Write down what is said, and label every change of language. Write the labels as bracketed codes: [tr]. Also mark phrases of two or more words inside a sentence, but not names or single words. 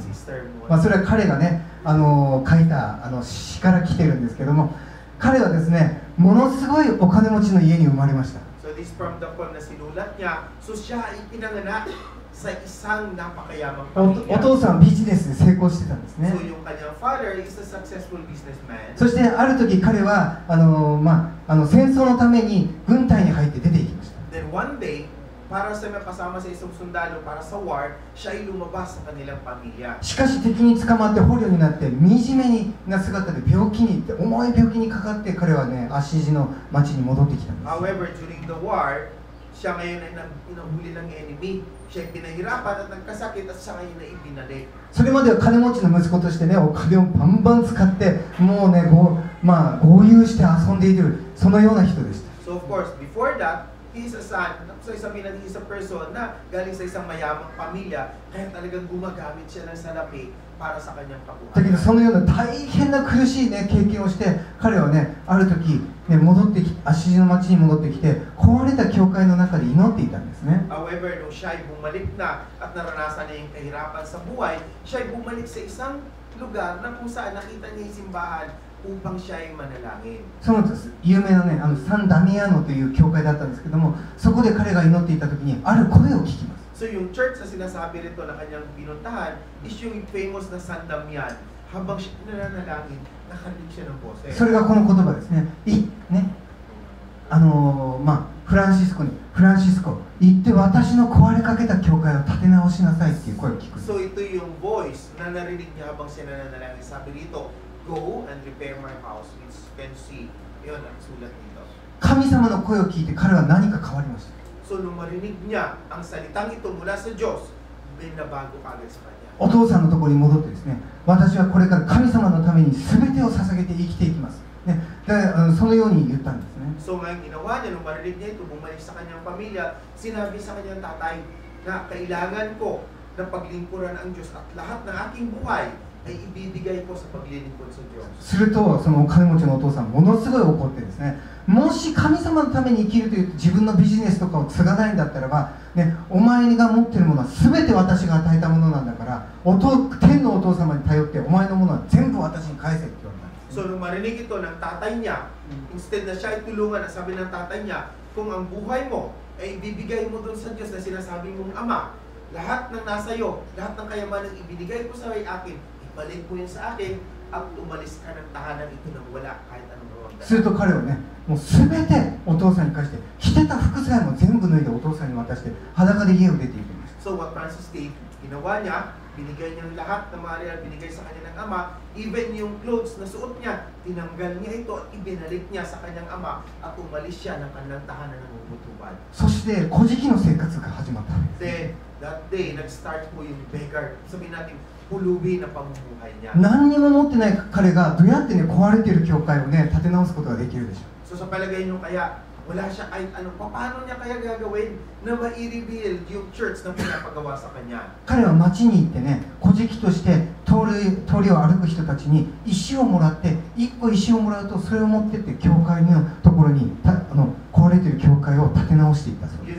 [en] Sister Moon. [ja] それは彼がね、書いた詩から来てるんですけども、彼はですね、ものすごいお金持ちの家に生まれました。 [en] So this from the poem [tl] na sinulat niya, so siya ay pinanganak sa isang napakayamang [ja] お [tl] pamilya. [ja] 父さんビジネスで成功してたんですね。 [en] So [tl] yung kanyang [en] father is a successful businessman. [ja] そしてある時彼は戦争のために軍隊に入って出ていきました。 [en] Then one day, [tl] para sa kasama sa isang sundalo para sa war, siya ay lumabas sa kanilang pamilya. [ja] しかし敵に捕まって捕虜になって惨めな姿で病気に重い病気にかかって彼はね、アッシジの町に戻ってきたんです。 [en] However, during the war, [tl] siya ngayon ay nahuli ng enemy. Siya ay pinahirapan at nagkasakit at siya ngayon ay ibinalik. [ja] それまでは金持ちの息子としてね、お金をバンバン使ってもうね、豪遊して遊んでいる、そのような人でした。 [en] So of course, before that, he is a son, [tl] so sabihin natin [en] he is a person [tl] na galing sa isang mayamang pamilya, kaya talagang gumagamit siya ng salapi para sa kanyang [ja] だけど [tl] kabuhayan. [ja] そのような大変な苦しい、ね、経験をして彼はね、ある時、ね、アッシジの町に戻ってきて壊れた教会の中で祈っていたんですね。 [tl] However, nung siya ay bumalik na at naranasan niya yung kahirapan sa buhay, siya ay bumalik sa isang lugar na kung saan nakita niya yung simbahan upang siya ay manalangin. [ja] その有名なね、サンダミアノという教会だったんですけども、そこで彼が祈っていた時にある声を聞きます。 [tl] So yung church na sinasabi rito na kanyang pinuntahan is yung famous na San Damian. Habang siya nananalangin, nakarinig siya ng boses. [ja] それがこの言葉ですね。フランシスコに、フランシスコ、行って私の壊れかけた教会を立て直しなさいっていう声を聞く。 [tl] So ito yung voice na narinig niya habang siya nananalangin. Sabi dito, [en] go and repair my house, which you can see. [tl] Yun ang sulat dito. [ja] 神様の声を聞いて彼は何か変わりました。 [tl] So nung marinig niya ang salitang ito mula sa Diyos, binabago kagad sa kanya. [ja] お父さんのところに戻ってですね、私はこれから神様のために全てを捧げて生きていきます。ね、でそのように言ったんですね。 [tl] So ngayon ginawa niya, nung marinig niya ito, bumalik sa kanyang pamilya, sinabi sa kanyang tatay na kailangan ko na paglingkuran ang Diyos at lahat ng aking buhay ay ibibigay ko sa paglilingkod sa Diyos. [ja] するとそのお金持ちのお父さんものすごい怒ってですね、もし神様のために生きるという自分のビジネスとかを継がないんだったらば、ね、お前が持っているものは全て私が与えたものなんだから、天のお父様に頼ってお前のものは全部私に返せって言われたんです。 [tl] So nung marinig ito ng tatay niya, instead na siya itulungan, sabi ng tatay niya, kung ang buhay mo ay ibibigay mo doon sa Diyos na sinasabi mong Ama, lahat ng nasa iyo, lahat ng kayamanang ibinigay ko sa akin, ibalik mo yun sa akin at umalis ka ng tahanan ito nang wala kahit anong rawang dala. [ja] すると彼はね、もう全てお父さんに返して、着てた服さえも全部脱いでお父さんに渡して裸で家を出ていきました。 [en] So what Francis did, [tl] ginawa niya, binigay niya lahat ng mga real, binigay sa kanya ng ama, even yung clothes na suot niya, tinanggal niya ito at ibinalik niya sa kanyang ama at umalis siya ng kanilang tahanan ng ubutubad. [ja] そして古事記の生活が始まったんです。 [en] Then, that day, [tl] nag-start po yung beggar, sabihin natin, pulubi na pamumuhay niya. [ja] 何にも持ってない彼がどうやってね、壊れている教会をね、立て直すことができるでしょう。 [tl] So sa palagay niyo kaya, wala siya kahit ano, paano niya kaya gagawin na ma-rebuild yung church na pinapagawa sa kanya? [ja] 彼は町に行ってね、古事記として通りを歩く人たちに石をもらって、一個石をもらうとそれを持ってって教会のところに壊れている教会を立て直していったそうです。